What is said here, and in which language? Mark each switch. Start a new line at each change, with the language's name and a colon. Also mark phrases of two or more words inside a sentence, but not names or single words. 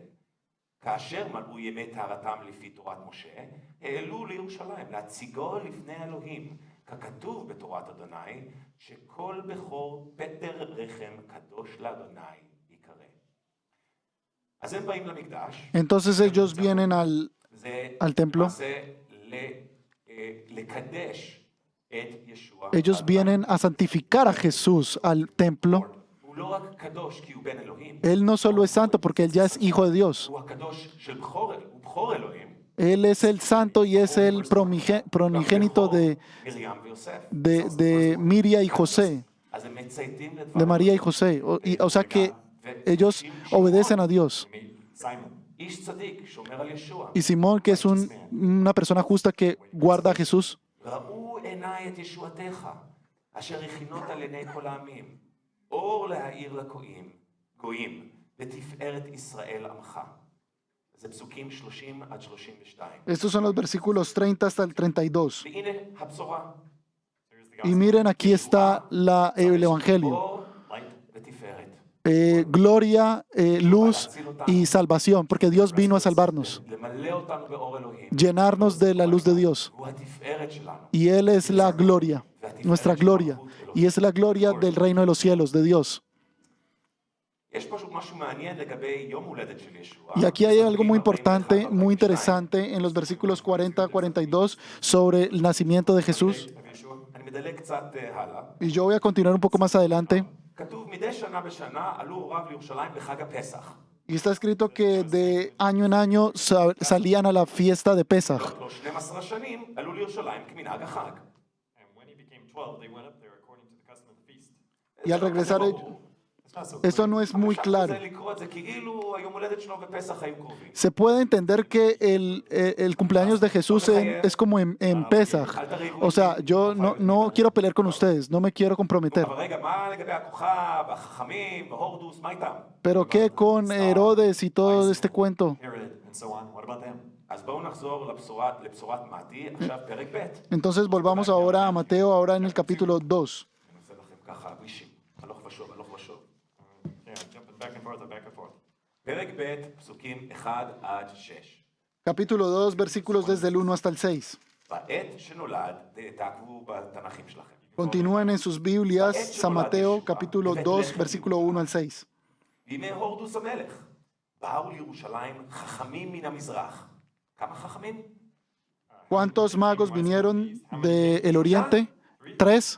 Hebrew: כאשר מלאו ימי טהרתם לפי תורת משה, העלו לירושלים להציגו לפני אלוהים, ככתוב בתורת אדוני, שכל בכור פטר רחם קדוש לאדוני יקרא. אז הם באים למקדש.
Spanish: Entonces ellos vienen al templo.
Hebrew: זה לקדש את ישוע.
Spanish: Ellos vienen a santificar a Jesús al templo.
Hebrew: הוא לא רק קדוש כי הוא בן אלוהים,
Spanish: Él no solo es santo porque él ya es hijo de Dios.
Hebrew: הוא הקדוש של בכור, הוא בכור אלוהים.
Spanish: Él es el santo y es el primogénito
Hebrew: מרים ויוסף.
Spanish: de Miria y José,
Hebrew: אז הם מצייתים
Spanish: de
Hebrew: לדבר.
Spanish: María y José. O sea que ellos obedecen a Dios. Simon.
Hebrew: איש צדיק שומר על ישוע.
Spanish: Y Simón, que es una persona justa que guarda a Jesús,
Hebrew: ראו עיניי את ישועתך, אשר הכינות על עיני כל העמים, אור להאיר לגויים, ותפארת ישראל עמך. זה פסוקים 30 עד 32.
Spanish: estos son los versículos 30 hasta el 32.
Hebrew: והנה הבשורה.
Spanish: Y miren, aquí está el Evangelio.
Hebrew: אור, ותפארת.
Spanish: Gloria, luz y salvación, porque Dios vino a salvarnos,
Hebrew: למלא אותנו באור אלוהים.
Spanish: llenarnos de la luz de Dios.
Hebrew: הוא התפארת שלנו.
Spanish: Y Él es la gloria, nuestra gloria, y es la gloria del reino de los cielos, de Dios.
Hebrew: יש פשוט משהו מעניין לגבי יום הולדת של ישוע.
Spanish: Y aquí hay algo muy importante, muy interesante en los versículos 40 a 42 sobre el nacimiento de Jesús.
Hebrew: אני מדלג קצת הלאה.
Spanish: Y yo voy a continuar un poco más adelante.
Hebrew: כתוב מדי שנה בשנה עלו הוריו לירושלים בחג הפסח.
Spanish: Y está escrito que de año en año salían a la fiesta de Pesach.
Hebrew: לא 12 שנים עלו לירושלים כמנהג החג.
English: And when he became 12, they went up there according to the custom of the feast.
Spanish: Y al regresar,
English: It's not so
Spanish: esto no es muy claro.
Hebrew: זה לקרוא את זה כאילו היום הולדת שלו ופסח היו קרובים.
Spanish: Se puede entender que el cumpleaños de Jesús es como en Pesach. O sea, yo no quiero pelear con ustedes, no me quiero comprometer.
Hebrew: אבל רגע, מה לגבי הכוכב, החכמים, והורדוס, מה איתם?
Spanish: Pero ¿qué con Herodes y todo este cuento?
English: Herod and so on. What about them?
Hebrew: אז בואו נחזור לבשורת מתי, עכשיו פרק ב'.
Spanish: Entonces volvamos ahora a Mateo, ahora en el capítulo 2.
Hebrew: אני עושה לכם ככה, גלישים, הלוך ושוב, הלוך ושוב.
English: Yeah, jumping back and forth and back and forth.
Hebrew: פרק ב', פסוקים 1 עד 6.
Spanish: Capítulo 2, versículos desde el 1 hasta el 6.
Hebrew: בעת שנולד, תעקבו בתנ"כים שלכם.
Spanish: Continúen en sus Biblias, San Mateo, capítulo 2, versículo 1 al 6.
Hebrew: בימי הורדוס המלך, באו לירושלים חכמים מן המזרח. כמה חכמים?
Spanish: ¿Cuántos magos vinieron del oriente? 3,